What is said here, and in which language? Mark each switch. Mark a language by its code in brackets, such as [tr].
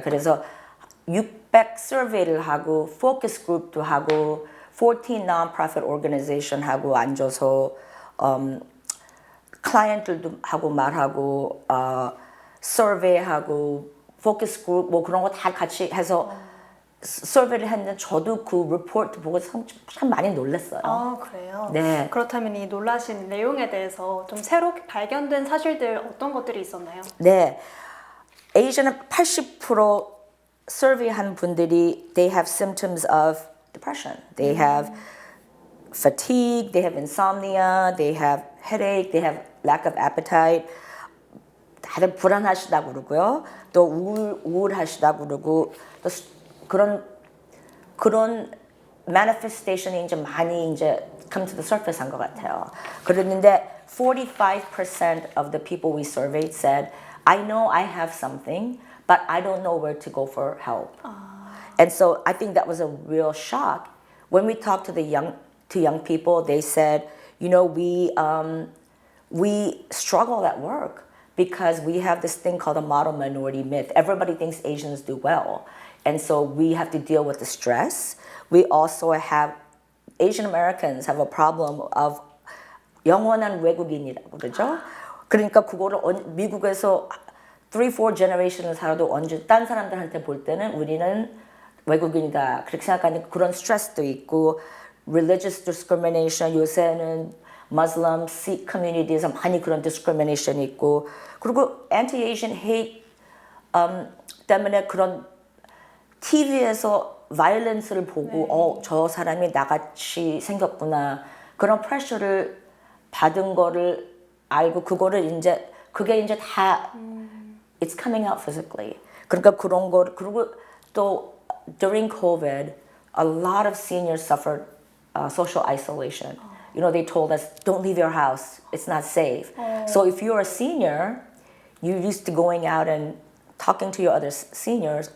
[ko] 그래서 600 survey를 하고 focus group도 하고 [en] 14 non-profit organization [ko] 하고 앉아서 클라이언트들도 하고 말하고 survey하고 포커스 그룹 뭐 그런 거 다 같이 해서 서베이를 했는데 저도 그 리포트 보고 참 많이 놀랐어요. 그래요? 네. 그렇다면 이 놀라신 내용에 대해서 좀 새로 발견된 사실들 어떤 것들이 있었나요? 네. [en] Asian 80% [ko] survey한 분들이 [en] they have symptoms of depression. They have fatigue, they have insomnia, they have headache, they have lack of appetite. [ko] 다들 불안하시다고 그러고요. 또 우울하시다고 그러고 또 그런 manifestation이 이제 많이 이제 [en] come to the surface [ko] 한 것 같아요. 그랬는데 [en] 45% of the people we surveyed said, I know I have something, but I don't know where to go for help. And so I think that was a real shock. When we talked to young people, they said, you know, we struggle at work because we have this thing called a model minority myth. Everybody thinks Asians do well. And so we have to deal with the stress. We also have, Asian Americans have a problem of [ko] 영원한 외국인이라고 그러죠. 그러니까 그거를 미국에서 3-4 generation을 살아도 언제 딴 사람들한테 볼 때는 우리는 외국인이다 그렇게 생각하는 그런 스트레스도 있고 [en] religious discrimination [ko] 요새는 Muslim, Sikh community에서 많이 그런 discrimination이 있고 그리고 [en] anti-Asian hate [ko] 때문에 그런 TV에서 violence를 보고 저 사람이 나같이 생겼구나 그런 프레셔를 받은 거를 알고 그게 이제 다 [en] it's coming out physically. [ko] 그러니까 그런 거 그리고 또 [en] during COVID, a lot of seniors suffered social isolation. You know, they told us, don't leave your house. It's not safe. So if you're a senior, you're used to going out and talking to your other seniors.